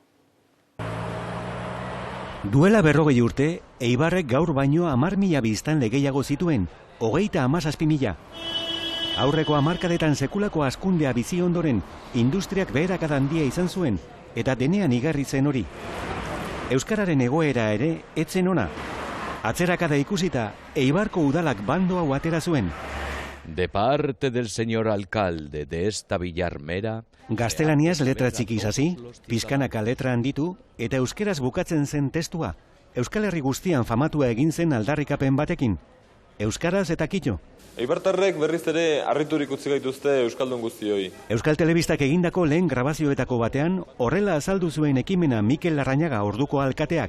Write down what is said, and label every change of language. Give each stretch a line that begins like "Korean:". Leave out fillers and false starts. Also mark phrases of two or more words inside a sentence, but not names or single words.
Basque: Duela 40 urte, Eibarrek gaur baino 10.000 biztanle gehiago zituen, 37.000. Aurreko hamarkadetan sekulako hazkundea bizi ondoren, industriak beherakada handia izan zuen, eta denean igarri zen hori. Euskararen egoera ere, etzen ona. Atzerakada ikusita, Eibarko udalak bando hau atera zuen.
Spanish: De parte del señor alcalde de esta Villarmera...
Basque: Gaztelaniaz letra txikiz hasi, pizkanaka letra handitu, eta euskeraz bukatzen zen testua. Euskal Herri guztian famatua egin zen aldarrikapen batekin. Euskaraz eta kito. Eibartarrek berriz ere harriturik utzi gaituzte Euskaldun guztioi. Euskal Telebistak egindako lehen grabazioetako batean, horrela azaldu zuen ekimena Mikel Larrañaga orduko alkateak.